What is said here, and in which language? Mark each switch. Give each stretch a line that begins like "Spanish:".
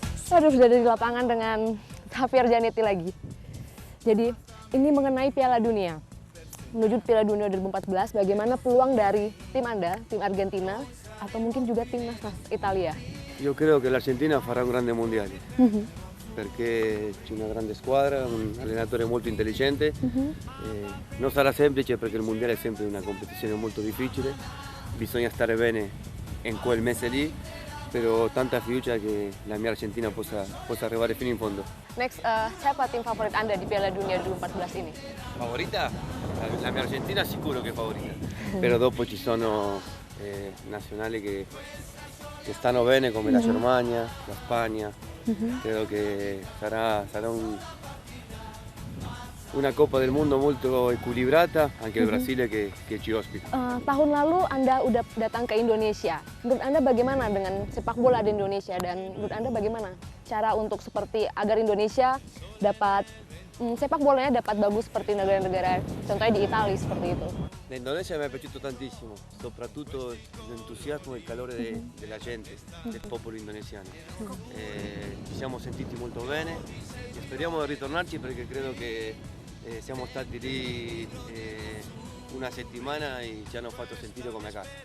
Indonesian: Aduh, sudah ada di lapangan dengan Javier Zanetti lagi. Jadi, ini mengenai Piala Dunia. Menuju Piala Dunia 2014, bagaimana peluang dari tim Anda, tim Argentina, atau mungkin juga timnas Italia?
Italian: Io credo che l'Argentina farà un grande mondiale, perché c'è una grande squadra, un allenatore molto intelligente, non sarà semplice perché il mondiale è sempre una competizione molto difficile, bisogna stare bene in quel mese lì, però ho tanta fiducia che la mia Argentina possa arrivare fino in fondo.
Indonesian: Next, siapa tim favorit Anda di Piala Dunia 2014 ini?
Italian: Favorita? La mia Argentina sicuro che è favorita, però dopo ci sono nazionali che stanno bene, come la Germania, la Spagna. Credo che sarà una Coppa del Mondo molto equilibrata, anche il Brasile che ci ospita.
Indonesian: Tahun lalu Anda udah datang ke Indonesia. Menurut Anda bagaimana dengan sepak bola di Indonesia, dan menurut Anda bagaimana cara untuk seperti agar Indonesia dapat sepak bolanya dapat bagus seperti negara-negara, contohnya di Italia seperti itu?
Italian: L'Indonesia mi è piaciuto tantissimo, soprattutto l'entusiasmo e il calore della gente, del popolo indonesiano. Ci siamo sentiti molto bene e speriamo di ritornarci perché credo che siamo stati lì una settimana e ci hanno fatto sentire come a casa.